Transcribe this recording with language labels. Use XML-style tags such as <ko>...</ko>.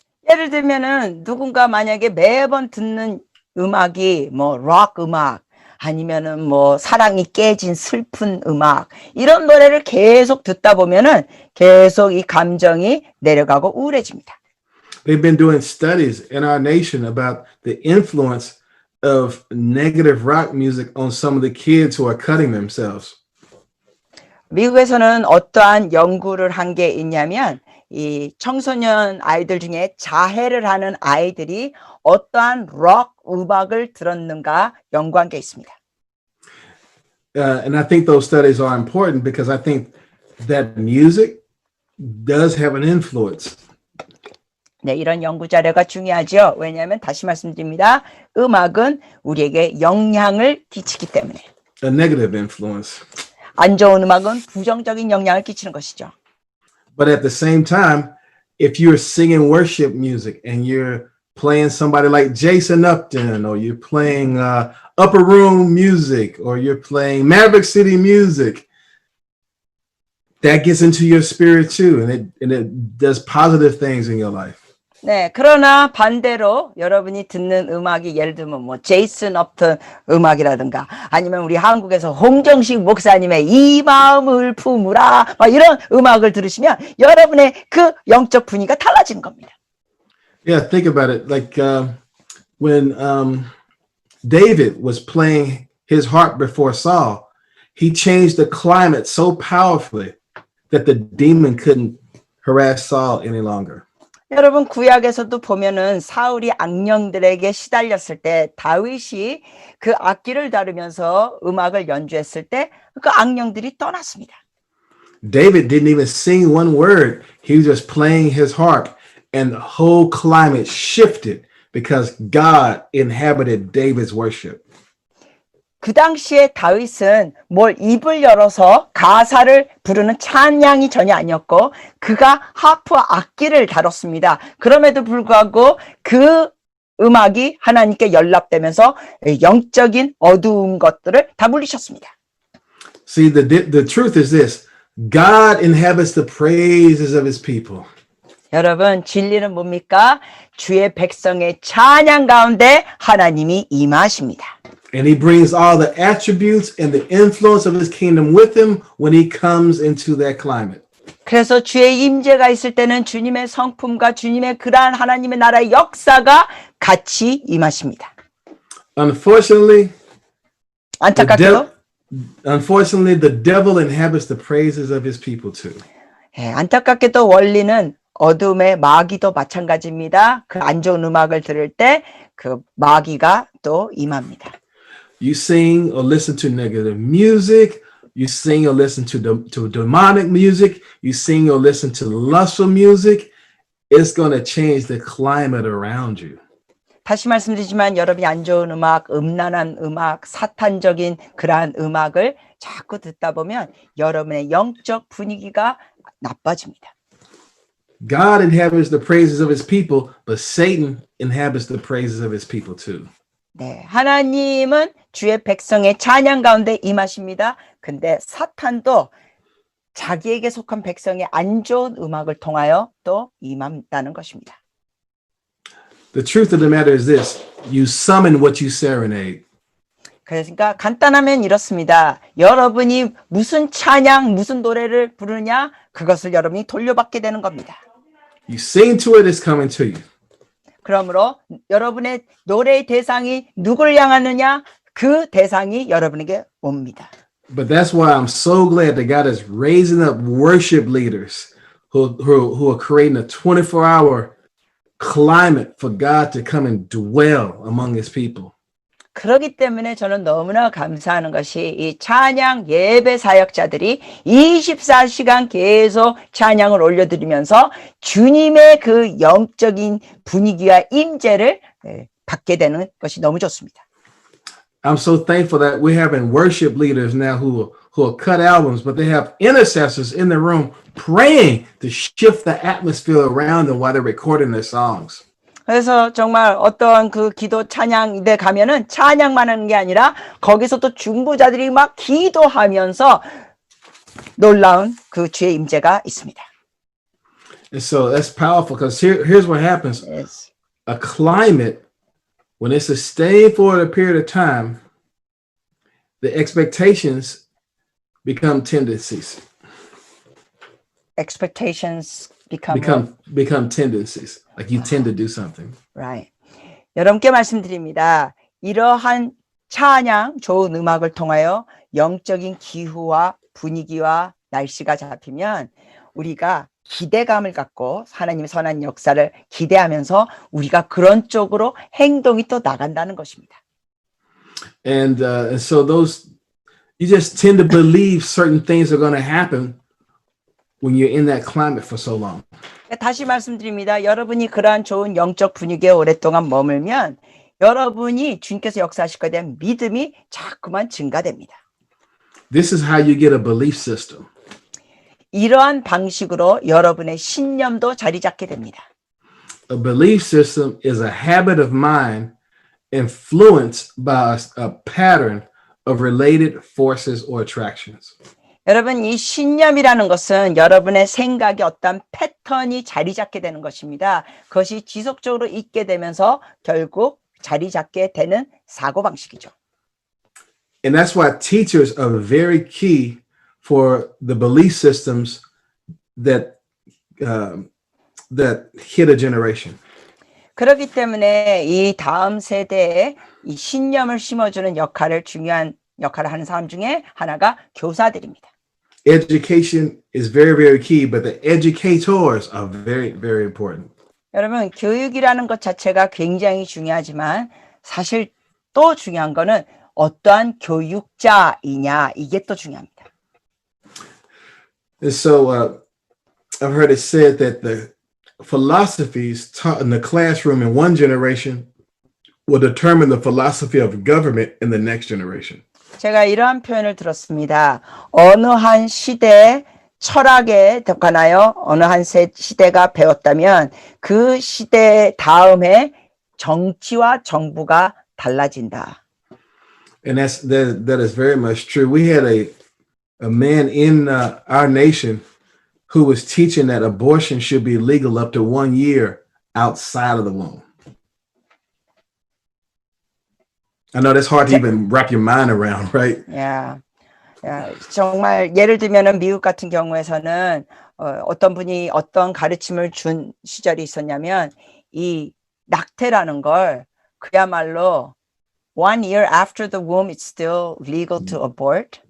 <ko>예를 들면은 누군가 만약에 매번 듣는 음악이 뭐 록 음악 아니면은 뭐 사랑이 깨진 슬픈 음악 이런 노래를 계속 듣다 보면은 계속 이 감정이 내려가고 우울해집니다.</ko> <en>They've been doing studies in our nation about the influence of negative rock music on some of the kids who are cutting themselves.</en> <ko>미국에서는 어떠한 연구를 한 게 있냐면 이 청소년 아이들 중에 자해를 하는 아이들이 어떠한 록 음악을 들었는가 연구한 게 있습니다.</ko> <en>And I think those studies are important because I think that music does have an influence.</en> <ko>네, 이런 연구 자료가 중요하죠. 왜냐하면 다시 말씀드립니다. 음악은 우리에게 영향을 끼치기 때문에.</ko> <en>A negative influence.</en> <ko>안 좋은 음악은 부정적인 영향을 끼치는 것이죠.</ko> <en>But at the same time, if you're singing worship music and you're playing somebody like Jason Upton, or you're playing Upper Room music, or you're playing Maverick City music, that gets into your spirit too, and it does positive things in your life.</en> <ko>네, 그러나 반대로 여러분이 듣는 음악이 예를 들면 뭐 제이슨 업튼 음악이라든가 아니면 우리 한국에서 홍정식 목사님의 이 마음을 품으라 막 이런 음악을 들으시면 여러분의 그 영적 분위기가 달라지는 겁니다.</ko> <en>Yeah, think about it. Like when David was playing his harp before Saul, he changed the climate so powerfully that the demon couldn't harass Saul any longer.</en> <ko>여러분 구약에서도 보면은 사울이 악령들에게 시달렸을 때 다윗이 그 악기를 다루면서 음악을 연주했을 때 그 악령들이 떠났습니다.</ko> <en>David didn't even sing one word. He was just playing his harp and the whole climate shifted because God inhabited David's worship.</en> <ko>그 당시에 다윗은 뭘 입을 열어서 가사를 부르는 찬양이 전혀 아니었고 그가 하프와 악기를 다뤘습니다. 그럼에도 불구하고 그 음악이 하나님께 연락되면서 영적인 어두운 것들을 다 물리셨습니다.</ko> <en>See, the truth is this. God inhabits the praises of his people.</en> <ko>여러분 진리는 뭡니까? 주의 백성의 찬양 가운데 하나님이 임하십니다.</ko> <en>And he brings all the attributes and the influence of his kingdom with him when he comes into that climate.</en> <ko>그래서 주의 임재가 있을 때는 주님의 성품과 주님의 그러한 하나님의 나라의 역사가 같이 임하십니다.</ko> <en>Unfortunately,</en> <ko>안타깝게도</ko> <en>the devil inhabits the praises of his people too.</en> <ko>안타깝게도 원리는 어둠의 마귀도 마찬가지입니다. 그 안 좋은 음악을 들을 때 그 마귀가 또 임합니다.</ko> <en>You sing or listen to negative music. You sing or listen to demonic music. You sing or listen to lustful music. It's going to change the climate around you.</en> <ko>다시 말씀드리지만 여러분이 안 좋은 음악, 음란한 음악, 사탄적인 그러한 음악을 자꾸 듣다 보면 여러분의 영적 분위기가 나빠집니다.</ko> <en>God inhabits the praises of his people, but Satan inhabits the praises of his people too.</en> <ko>네, 하나님은 주의 백성의 찬양 가운데 임하십니다. 근데 사탄도 자기에게 속한 백성의 안 좋은 음악을 통하여 또 임한다는 것입니다.</ko> <en>The truth of the matter is this. You summon what you serenade.</en> <ko>그러니까 간단하면 이렇습니다. 여러분이 무슨 찬양, 무슨 노래를 부르냐 그것을 여러분이 돌려받게 되는 겁니다.</ko> <en>You sing to it, it's coming to you.</en> <ko>그러므로 여러분의 노래의 대상이 누구를 향하느냐 그 대상이 여러분에게 옵니다.</ko> <en>But that's why I'm so glad that God is raising up worship leaders who are creating a 24-hour climate for God to come and dwell among his people.</en> <ko>그렇기 때문에 저는 너무나 감사하는 것이 이 찬양 예배 사역자들이 24시간 계속 찬양을 올려드리면서 주님의 그 영적인 분위기와 임재를 받게 되는 것이 너무 좋습니다.</ko> <en>I'm so thankful that we're having worship leaders now who cut albums, but they have intercessors in the room praying to shift the atmosphere around them while they're recording their songs.</en> <ko>그래서 정말 어떠한 그 기도 찬양대 가면은 찬양만 하는 게 아니라 거기서 또 중보자들이 막 기도하면서 놀라운 그 주의 임재가 있습니다.</ko> <en>And so that's powerful because here's what happens. Yes. A climate, when it's sustained for a period of time, the expectations become tendencies. Expectations become tendencies. Like you tend to do something. Right.</en> <ko>여러분께 말씀드립니다. 이러한 찬양, 좋은 음악을 통하여 영적인 기후와 분위기와 날씨가 잡히면 우리가 기대감을 갖고 하나님의 선한 역사를 기대하면서 우리가 그런 쪽으로 행동이 또 나간다는 것입니다.</ko> <en>And so you just tend to believe certain things are going to happen when you're in that climate for so long.</en> <ko>다시 말씀드립니다. 여러분이 그러한 좋은 영적 분위기에 오랫동안 머물면 여러분이 주님께서 역사하실 것에 대한 믿음이 자꾸만 증가됩니다.</ko> <en>This is how you get a belief system.</en> <ko>이러한 방식으로 여러분의 신념도 자리 잡게 됩니다.</ko> <en>A belief system is a habit of mind influenced by a pattern of related forces or attractions.</en> <ko>여러분, 이 신념이라는 것은 여러분의 생각에 어떤 패턴이 자리 잡게 되는 것입니다. 그것이 지속적으로 있게 되면서 결국 자리 잡게 되는 사고방식이죠.</ko> <en>And that's why teachers are very key for the belief systems that hit a generation.</en> <ko>그렇기 때문에 이 다음 세대에 이 신념을 심어주는 중요한 역할을 하는 사람 중에 하나가 교사들입니다.</ko> <en>Education is very, very key, but the educators are very, very important.</en> <ko>여러분, 교육이라는 것 자체가 굉장히 중요하지만 사실 또 중요한 거는 어떠한 교육자이냐, 이게 또 중요합니다.</ko> <en>And so I've heard it said that the philosophies taught in the classroom in one generation will determine the philosophy of government in the next generation.</en> <ko>제가 이러한 표현을 들었습니다. 어느 한 시대의 철학에 관하여 어느 한 시대가 배웠다면 그 시대 다음에 정치와 정부가 달라진다.</ko> <en>And that is very much true. We had a man in our nation who was teaching that abortion should be legal up to 1 year outside of the womb. I know that's hard to even wrap your mind around, right? Yeah.</en> <ko>정말 예를 들면은 미국 같은 경우에서는 어떤 분이 어떤 가르침을 준 시절이 있었냐면 이 낙태라는 걸 그야말로</ko> <en>1 year after the womb it's still legal to abort.</en>